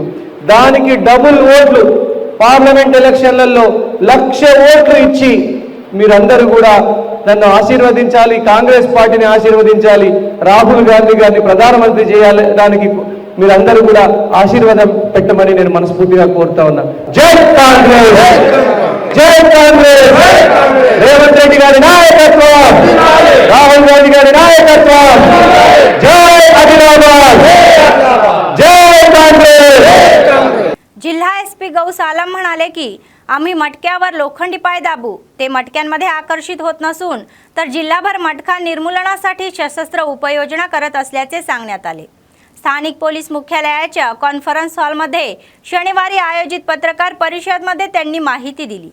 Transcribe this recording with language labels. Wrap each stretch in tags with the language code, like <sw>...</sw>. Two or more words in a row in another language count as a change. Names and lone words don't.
<te>దానికి డబుల్ ఓట్లు పార్లమెంట్ ఎలక్షన్లలో 1,00,000 ఓట్లు ఇచ్చి మీరందరూ కూడా నన్ను ఆశీర్వదించాలి, కాంగ్రెస్ పార్టీని ఆశీర్వదించాలి, రాహుల్ గాంధీ గారిని ప్రధానమంత్రి చేయాలి, దానికి మీరందరూ కూడా ఆశీర్వాదం పెట్టమని నేను మనస్ఫూర్తిగా కోరుతా ఉన్నా. జై కాంగ్రెస్, జై కాంగ్రెస్. రేవంత్ రెడ్డి గారి నాయకత్వం, రాహుల్ గాంధీ గారి నాయకత్వం. జై ఆదిలాబాద్,</te> <mr>जय काँग्रेस. जिल्हा एसपी गौ सालम म्हणाले की आम्ही मटक्यावर लोखंडी पाय दाबू, ते मटक्यांमध्ये आकर्षित होत नसून तर जिल्हाभर मटका निर्मूलनासाठी सशस्त्र उपयोजना करत असल्याचे सांगण्यात आले. स्थानिक पोलीस मुख्यालयाच्या कॉन्फरन्स हॉलमध्ये शनिवारी आयोजित पत्रकार परिषदेमध्ये त्यांनी माहिती दिली.</mr>